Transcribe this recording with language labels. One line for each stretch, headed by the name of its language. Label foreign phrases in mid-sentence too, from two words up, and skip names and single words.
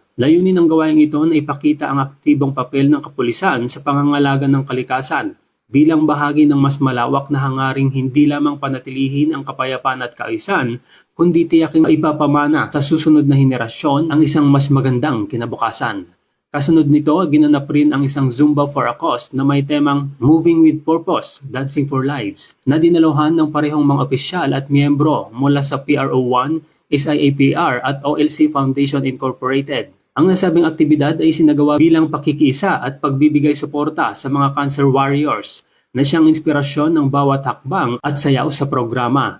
Filipino: Layunin ng gawain ito na ipakita ang aktibong papel ng kapulisan sa pangangalaga ng kalikasan bilang bahagi ng mas malawak na hangaring hindi lamang panatilihin ang kapayapaan at kaayusan, kundi tiyaking ipapamana sa susunod na henerasyon ang isang mas magandang kinabukasan. Kasunod nito, ginanap rin ang isang Zumba for a Cause na may temang Moving with Purpose, Dancing for Lives, na dinaluhan ng parehong mga opisyal at miyembro mula sa PRO1, SIAPR at OLC Foundation Incorporated. Ang nasabing aktibidad ay sinagawa bilang pakikiisa at pagbibigay suporta sa mga
English: cancer warriors
Filipino: na siyang inspirasyon ng bawat hakbang at sayaw sa programa.